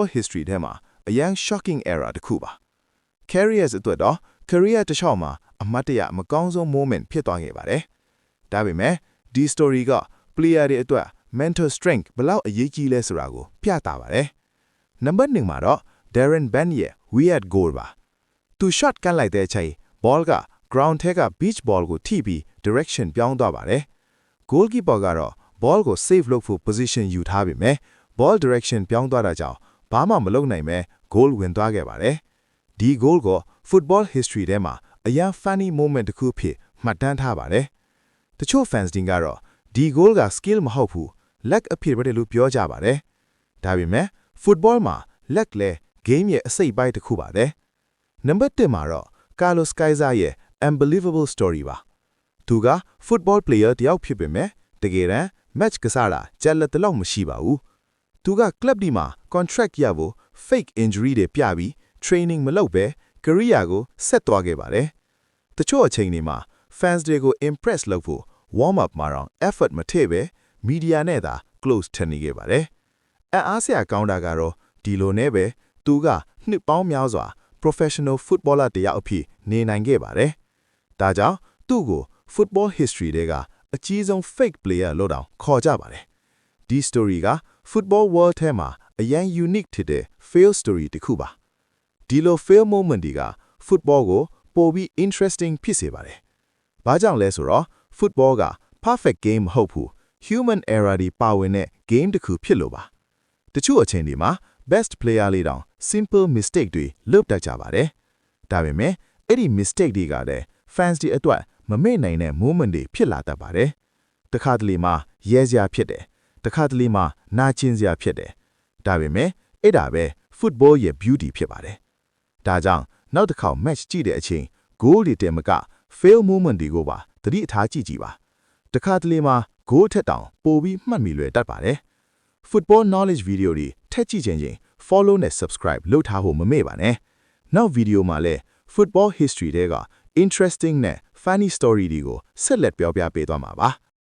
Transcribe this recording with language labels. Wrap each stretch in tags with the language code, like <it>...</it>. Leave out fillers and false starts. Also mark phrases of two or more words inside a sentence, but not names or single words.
<my>history ထဲမှာအရင်</my> <en>shocking era</en> <my>တစ်ခုပါ။ Karius အတွက်တော့ career တစ်လျှောက်မှာအမတ်တရမကောင်းဆုံး moment ဖြစ်သွားခဲ့ပါတယ်။ဒါပေမဲ့ဒီ story က player တွေအတွက်</my> <en>mental strength</en> <my>ဘယ်လောက်အရေးကြီးလဲဆိုတာကိုပြသပါတယ်။နံပါတ်1မှာတော့ Darren Bent ရဲ့</my> <en>weird goal</en> <my>ပါ။သူ shot ကန်လိုက်တဲ့အချိန် ball က ground ထဲက</my> <en>beach ball</en> <my>ကို ထိပြီး direction ပြောင်းသွားပါတယ်။ goalkeeper ကတော့ ball ကို save လုပ်ဖို့ position ယူထားပေမဲ့</my> <en>ball direction</en> <my>ပြောင်းသွားတာ ကြောင့်ဘာမှမလုပ်နိုင်ပဲ goal ဝင်သွားခဲ့ပါတယ်။ဒီ goal ကို</my> <en>football history</en> <my>ထဲမှာအရင်</my> <en>funny moment</en> <my>တစ်ခုဖြစ်မှတ်တမ်းထားပါတယ်။တချို့ fans တွေကတော့ဒီ goal က skill မဟုတ်ဘူး luck အဖြစ်ပဲလို့ပြောကြပါတယ်။ဒါပေမဲ့ football မှာ luck လဲ game ရဲ့အစိတ်အပိုင်းတစ်ခုပါပဲ။နံပါတ်1မှာတော့ Carlos Kaiser ရဲ့</my> <en>unbelievable story</en> <my>ပါ။သူက</my> <en>football player</en> <my>တယောက်ဖြစ်ပေမဲ့တကယ်တမ်း match ကစားတာကြက်လက်တလောက်မရှိပါဘူး။သူက club ဒီမှာ contract ရဖို့</my> <en>fake injury</en> <my>တွေပြပြီး training မလုပ်ပဲ career ကိုဆက်သွားခဲ့ပါတယ်။တချို့အချိန်တွေမှာ fans တွေကို impress လုပ်ဖို့</my> <en>warm up</en> <my>မှာတော့ effort မထည့်ပဲ media နဲ့သာ close ထပ်နေခဲ့ပါတယ်။အားစရာကောင်းတာကတော့ဒီ လိုနဲ့ပဲသူကနှစ်ပေါင်းများစွာ</my> <en>professional footballer</en> <my>တယောက်အဖြစ်နေနိုင်ခဲ့ပါတယ်။ဒါကြောင့်သူ့ကို</my> <en>football history</en> <my>တွေကအကြီးဆုံး</my> <en>fake player</en> <my>လို့တောင်ခေါ်ကြပါတယ်။ဒီ story က</my> <en>football world</en> <my>ထဲမှာအရင် unique ဖြစ်တဲ့</my> <en>fail story</en> <my>တစ်ခုပါ။ဒီလို</my> <en>fail moment</en> <my>တွေက football ကိုပိုပြီး interesting ဖြစ်စေပါတယ်။ဘာကြောင့်လဲဆိုတော့ football က</my> <en>perfect game</en> <my>မဟုတ်ဘူး</my> <en>human error</en> <my>တွေပါဝင်တဲ့ game တစ်ခုဖြစ်လို့ပါ။တချို့အချိန်တွေမှာ</my> <en>best player</en> <my>လေးတောင်</my> <en>simple mistake</en> <my>တွေလုပ်တတ်ကြပါတယ်။ဒါပေမဲ့အဲ့ဒီ mistake တွေကလည်း fans တွေအတွက်မမေ့နိုင်တဲ့ moment တွေဖြစ်လာတတ်ပါတယ်။တခါတလေမှာ ရဲစရာဖြစ်တယ်။တခါတလေမှာနာကျင်စရာဖြစ်တယ်။ဒါပေမဲ့အဲ့ဒါပဲ football ရဲ့ beauty ဖြစ်ပါတယ်။ဒါကြောင့်နောက်တစ်ခေါက် match ကြည့်တဲ့အချိန် goal တွေတင်မက</my> <en>fail moment</en> <my>တွေကိုပါသတိထားကြည့်ပါ။တခါတလေမှာ goal ထက်တောင်ပိုပြီးမှတ်မိလွယ်တတ်ပါတယ်။</my> <en>football knowledge video</en> <my>တွေထက်ကြည့်ခြင်း follow နဲ့ subscribe လုပ်ထားဖို့မမေ့ပါနဲ့။နောက် video မှာလည်း</my> <en>football history</en> <my>တွေက interesting နဲ့</my> <en>funny story</en> <my>တွေကိုဆက်လက်ပြောပြပေးသွားမှာပါ။</my>